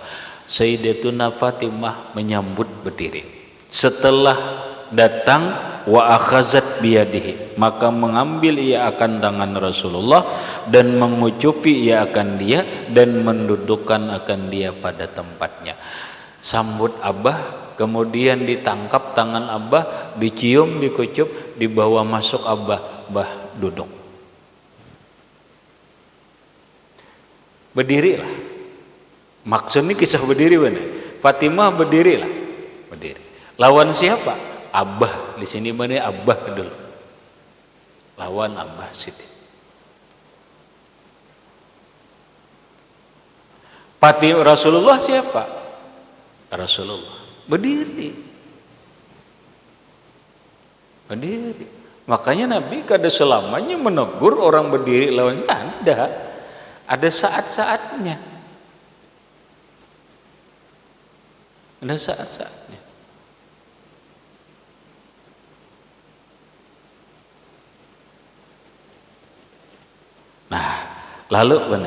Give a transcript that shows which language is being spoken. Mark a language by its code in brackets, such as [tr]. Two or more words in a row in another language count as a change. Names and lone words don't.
[id] Sayyidatuna Fatimah menyambut berdiri. [ms] Setelah datang [ar] وأخذت بيده, [ms] maka mengambil ia akan tangan Rasulullah dan mengucupi ia akan dia dan mendudukkan akan dia pada tempatnya. [id] Sambut Abah, kemudian ditangkap tangan Abah, dicium, dikucup, dibawa masuk Abah, bah duduk. Berdirilah. Maksudnya kisah berdiri benar. Fatimah berdirilah. Berdiri. Lawan siapa? Abah. Di sini mana Abah dulu. Lawan Abah Siti. Rasulullah siapa? Rasulullah. Berdiri. Berdiri. Makanya Nabi kada selamanya menegur orang berdiri lawan Anda. Ada saat-saatnya. Ada saat-saatnya. Nah, lalu benar.